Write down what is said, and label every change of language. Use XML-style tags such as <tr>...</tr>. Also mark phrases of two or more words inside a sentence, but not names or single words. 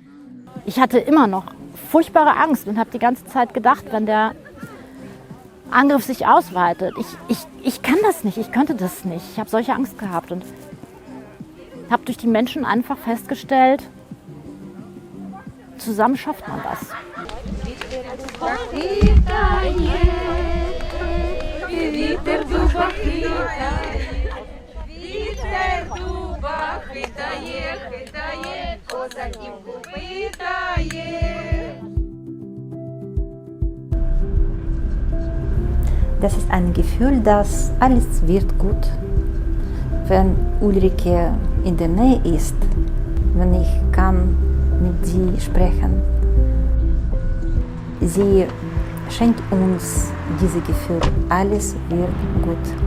<de>Ich hatte immer noch furchtbare Angst und habe die ganze Zeit gedacht, wenn der Angriff sich ausweitet, ich kann das nicht, ich könnte das nicht. Ich habe solche Angst gehabt und habe durch die Menschen einfach festgestellt, zusammen schafft man das.</de> <uk>вітер дуба хитає, хитає, козаківку питає.</uk> <de>Das ist ein Gefühl, dass alles wird gut, wenn Ulrike in der Nähe ist, wenn ich kann mit sie sprechen. Sie schenkt uns dieses Gefühl, alles wird gut.</de>